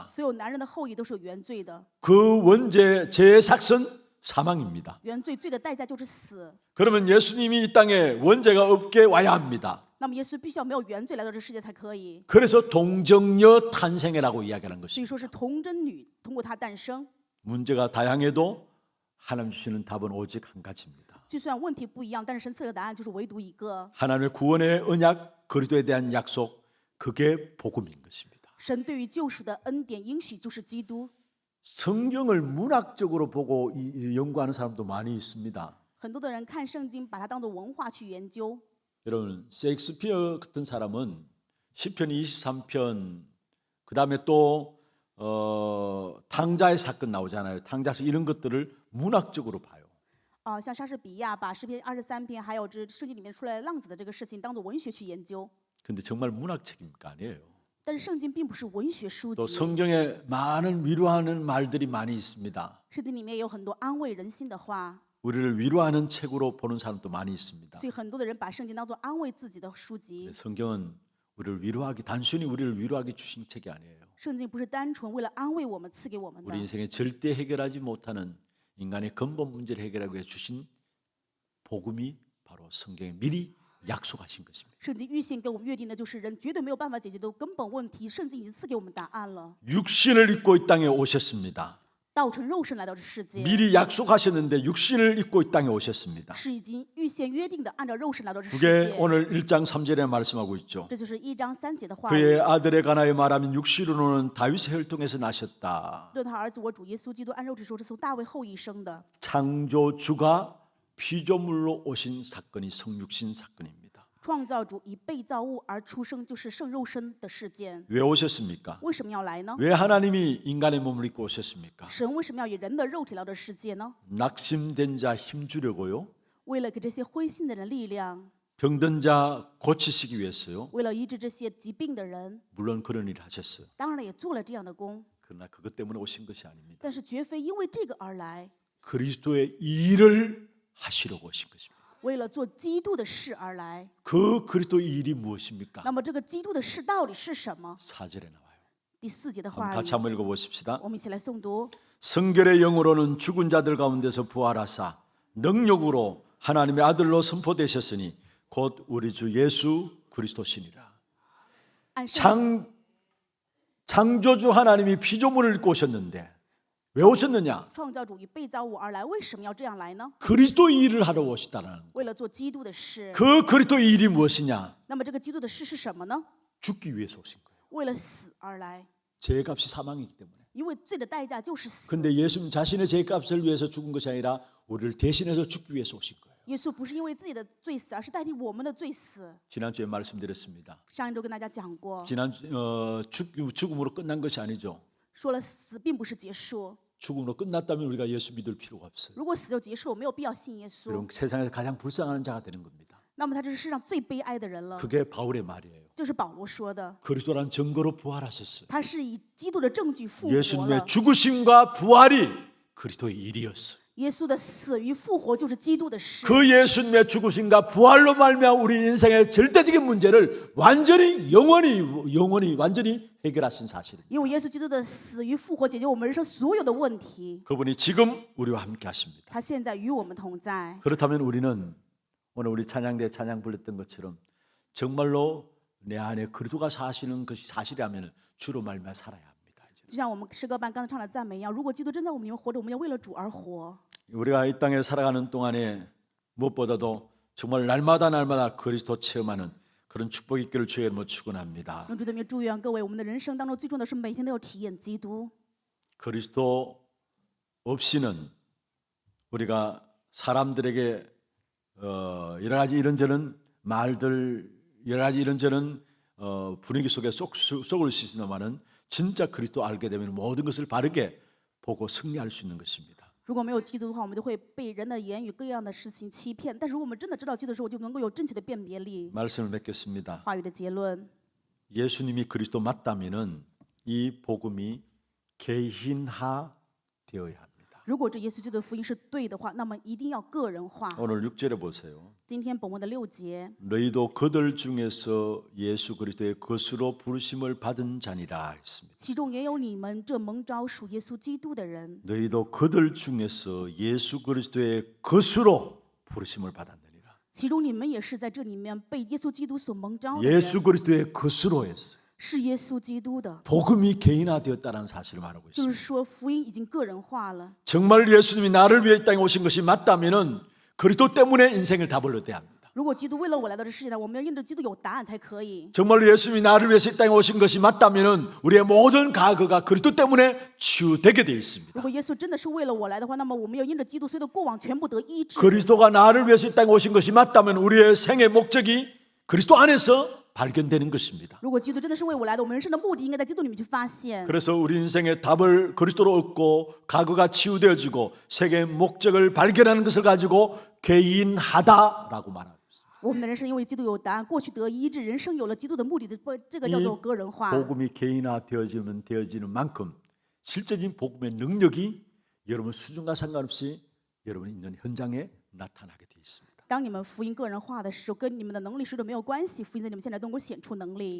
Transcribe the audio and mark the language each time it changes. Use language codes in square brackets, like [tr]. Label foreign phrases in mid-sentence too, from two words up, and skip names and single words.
[zh] 所有男人的后裔都是有原罪的， [ko] 그 원죄 제삭은 사망입니다. [zh] 原罪罪的代价就是死。 [ko] 그러면 예수님이 이 땅에 원죄가 없게 와야 합니다. [zh] 那么耶稣必须要没有原罪来到这世界才可以， [ko] 그래서 동정녀 탄생이라고 이야기하는 [zh] 所 [ko] 것입니다. [zh] 以说是童贞女通过她诞生。 [ko] 문제가 다양해도 하나님 주시는 답은 오직 한 가지입니다. [zh] 就算问题不一样，但是神赐的答案就是唯独一个。 [ko] 하나님의 구원의 언약, 그리스도에 대한 약속, 그게 복음인 것입니다. [zh] 神对于救赎的恩典应许就是基督。 [ko] 성경을 문학적으로 보고 연구하는 사람도 많이 있습니다. [zh] 很多的人看圣经，把它当作文化去研究。 [ko] 여러분, 셰익스피어 같은 사람은 시편 23편, 그 다음에 또 탕자의 사건 나오잖아요. 탕자서 이런 것들을 문학적으로 봐요. [zh] 像莎士比亚把诗篇23篇，还有这圣经里面出来浪子的这个事情，当做文学去研究。 [ko] 근데 정말 문학책입니까? 아니에요. [zh] 但是圣经并不是文学书 [ko] 또 [zh] 籍， [ko] 성경에 많은 위로하는 말들이 많이 있습니다. [zh] 圣经里面有很多安慰人心的话， [ko] 우리를 위로하는 책으로 보는 사람도 많이 있습니다. [zh] 所以很多的人把圣经当作安慰自己的书籍。 [ko] 성경은 우리를 위로하기, 단순히 우리를 위로하기 주신 책이 아니에요. [zh] 圣经不是单纯为了安慰我们赐给我们的 [ko] 우리 ， 인생에 절대 해결하지 못하는 인간의 근본 문제를 해결하기 위해 주신 복음이 바로 성경에 미리 약속하신 것입니다. [zh] 圣经预先给我们约定的就是人绝对没有办法解决的根本问题，圣经已经赐给我们答案了。 [ko] 육신을 입고 이 땅에 오셨습니다. [zh] 道成肉身来到这世界， [ko] 미리 약속하셨는데 육신을 입고 이 땅에 오셨습니다. [zh] 是已经预先约定的，按照肉身来到这世 [ko] 그게 [zh] 界。 [ko] 오늘 1장 3절에 말씀하고 있죠. [zh] 这就是1章3节的话语。 [ko] 그의 아들에 관하여 말하면 육신으로는 다윗의 혈통에서 나셨다. [zh] 论他儿子我主耶稣基督按肉体说是从大卫后裔生的， [ko] 창조주가 피조물로 오신 사건이 성육신 사건입니다. [zh] 创造主以被造物而出生，就是圣肉身的事件。 [ko] 왜 오셨습니까? [zh] 为什么要来呢？ [ko] 왜 하나님이 인간의 몸을 입고 오셨습니까? [zh] 神为什么要以人的肉体来到这世界呢？ [ko] 낙심된 자 힘주려고요. [zh] 为了给这些灰心的人力量， [ko] 병든 자 고치시기 위해서요. [zh] 为了医治这些疾病的人， [ko] 물론 그런 일을 하셨어요. [zh] 当然了，也做了这样的工， [ko] 그러나 그것 때문에 오신 것이 아닙니다. [zh] 但是绝非因为这个而来， [ko] 그리스도의 일을 하시려고 오신 것입니다. [zh] 为了做基督的事而来。 [ko] 그 그리스도의 일이 무엇입니까? [zh] 那么这个基督的事到底是什么？ [ko] 4절에 나와요. [zh] 第4节的 [ko] 한번 [zh] 话 [ko] 같이 [zh] 语， [ko] 한번 읽어보십시다. [zh] 我们一起来诵读。 [ko] 성결의 영으로는 죽은 자들 가운데서 부활하사 능력으로 하나님의 아들로 선포되셨으니 곧 우리 주 예수 그리스도시니라. [zh] 按圣 [ko] 창조주 하나님이 피조물을 입고 오셨는데 왜 오셨느냐? [zh] 创造主以被造物而来，为什么要这样来呢？ [ko] 그리스도의 일을 하러 오시다라는 거예요. [zh] 为了做基督的事。 [ko] 그 그리스도의 일이 무엇이냐? [zh] 那么这个基督的事是什么呢？ [ko] 죽기 위해서 오신 거예요. [zh] 为了死而来， [ko] 죄값이 사망이기 때문에. [zh] 因为罪的代价就是死。 [ko] 근데 예수님 자신의 죄값을 위해서 죽은 것이 아니라 우리를 대신해서 죽기 위해서 오신 거예요. [zh] 耶稣不是因为自己的罪死，而是代替我们的罪死。 [ko] 지난주에 말씀드렸습니다. [zh] 上一周跟大家讲过， [ko] 죽음으로 끝난 것이 아니죠. [zh] 说了死并不是结束， [ko] 죽음으로 끝났다면 우리가 예수 믿을 필요가 없어요. [zh] 如果死就结束，没有必要信耶稣。 [ko] 그럼 세상에서 가장 불쌍한 자가 되는 겁니다. [zh] 那么他这是世上最悲哀的人了， [ko] 그게 바울의 말이에요. [zh] 这是保罗说的。 [ko] 그리스도라는 증거로 부활하셨어요. [zh] 他是以基督的证据复活了。 [ko] 예수님의 죽으심과 부활이 그리스도의 일이었어요. [zh] 耶稣的死与复活就是基督的事。 [ko] 그 예수님의 죽으심과 부활로 말미암아 우리 인생의 절대적인 문제를 완전히 영원히 완전히 해결하신 사실입니다. [zh] 因为耶稣基督的死与复活解决我们人生所有的问题， [ko] 그분이 지금 우리와 함께 하십니다. [zh] 他现在与我们同在。 [ko] 그렇다면 우리는 오늘 우리 찬양대 찬양 불렀던 것처럼 정말로 내 안에 그리스도가 사시는 것이 사실이라면 주로 말미암아 살아야 합니다. 이제. [zh] 就像我们诗歌班刚才唱的赞美一样，如果基督真在我们里面活着，我们要为了主而活。 [ko] 우리가 이 땅에 살아가는 동안에 무엇보다도 정말 날마다 그리스도 체험하는 그런 축복이 있기를 주의 이름으로 축원합니다. [zh] 用主的名祝愿各位，我们的人生当中最重要的是每天都要体验基督。 [ko] 그리스도 없이는 우리가 사람들에게 여러 가지 이런저런 말들, 여러 가지 이런저런 분위기 속에 속을 수 있습니다만은 진짜 그리스도 알게 되면 모든 것을 바르게 보고 승리할 수 있는 것입니다. [zh] 如果没有基督的话，我们就会被人的言语各样的事情欺骗。但是如果我们真的知道基督的时候，就能够有正确的辨别力。 [ko] 말씀을 맺겠습니다. [zh] 话语的结论， [ko] 예수님이 그리스도 맞다면은 이 복음이 개인화 되어야 합니다. [zh] 如果这耶稣基督的福音是对的话，那么一定要个人化。 [ko] 오늘 6절에 보세요. [zh] 今天本文的6节， [ko] 너희도 그들 중에서 예수 그리스도의 것으로 부르심을 받은 자니라 했습니다. [zh] 其中也有你们这蒙召属耶稣基督的人。 [ko] 너희도 그들 중에서 예수 그리스도의 것으로 부르심을 받았느니라. [zh] 其中你们也是在这里面被耶稣基督所蒙召的人， [ko] 예수 그리스도의 것으로 했어요. [zh] 是耶稣基督的。 [ko] 복음이 개인화되었다는 사실을 말하고 [zh] 就 [ko] 있습니다. [zh] 是说，福音已经个人化了。 [ko] 정말 예수님이 나를 위해 이 땅에 오신 것이 맞다면은 그리스도 때문에 인생을 답을 얻어야 합니다. [zh] 如果基督为了我来到这世界上，我们要因着基督有答案才可以。 [ko] 정말로 예수님이 나를 위해서 이 땅에 오신 것이 맞다면은 우리의 모든 과거가 그리스도 때문에 치유되게 되어 있습니다. [zh] 如果耶稣真的是为了我来的话，那么我们要因着基督，所有的过往全部得医治。 [ko] 그리스도가 나를 위해서 이 땅에 오신 것이 맞다면 우리의 생의 목적이 그리스도 안에서 발견되는 것입니다. [zh] 如果基督真的是为我来的，我们人生的目的应该在基督里面去发现。 [ko] 그래서 우리 인생의 답을 그리스도로 얻고 과거가 치유되어지고 세계의 목적을 발견하는 것을 가지고 개인하다라고 말합니다. [zh] 我们的人生因为基督有答案，过去得医治，人生有了基督的目的的，这个叫做个人化。 [ko] 복음이 개인화되어지는 만큼 실제적인 복음의 능력이 여러분 수준과 상관없이 여러분이 있는 현장에 나타나게 되어 있습니다. [zh] 当你们福音个人化的时候，跟你们的能力水准没有关系，福音在你们现在都能够显出能力。